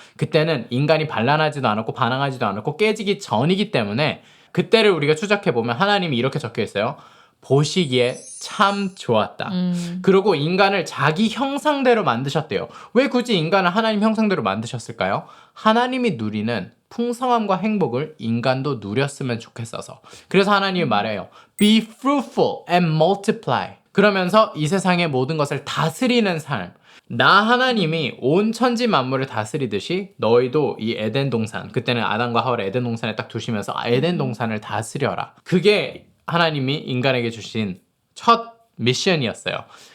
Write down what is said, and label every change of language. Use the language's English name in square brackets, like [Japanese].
[Korean] 그때는 인간이 반란하지도 않았고 반항하지도 않았고 깨지기 전이기 때문에 그때를 우리가 추적해보면 하나님이 이렇게 적혀있어요. 보시기에 참 좋았다. 그리고 인간을 자기 형상대로 만드셨대요. 왜 굳이 인간을 하나님 형상대로 만드셨을까요? 하나님이 누리는 풍성함과 행복을 인간도 누렸으면 좋겠어서. 그래서 하나님이 말해요. [English] Be fruitful and multiply. [Korean] 그러면서 이 세상의 모든 것을 다스리는 삶. 나 하나님이 온 천지 만물을 다스리듯이 너희도 이 에덴 동산, 그때는 아담과 하와를 에덴 동산에 딱 두시면서 에덴 동산을 다스려라. 그게 하나님이 인간에게 주신 첫 미션이었어요.